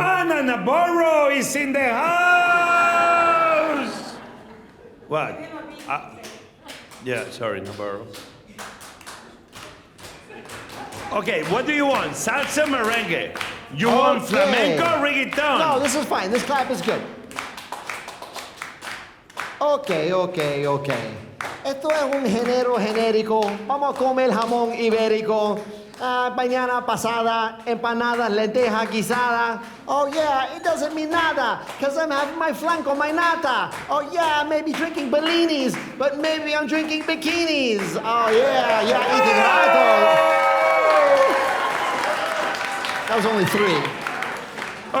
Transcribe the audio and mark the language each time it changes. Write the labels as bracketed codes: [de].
[en] Anna Navarro is in the house. What? Yeah, sorry, Navarro. Okay, what do you want? Salsa merengue. You want flamenco or reggaeton? No, this is fine. This clap is good. ok. [es] Esto es un género genérico. Vamos a comer jamón ibérico. Mañana pasada, empanadas, lenteja guisada. [en] Oh yeah, it doesn't mean nada, because I'm having my flan con my nata. Oh yeah, I may be drinking Bellinis, but maybe I'm drinking bikinis. Oh yeah, eating rato. That was only 3.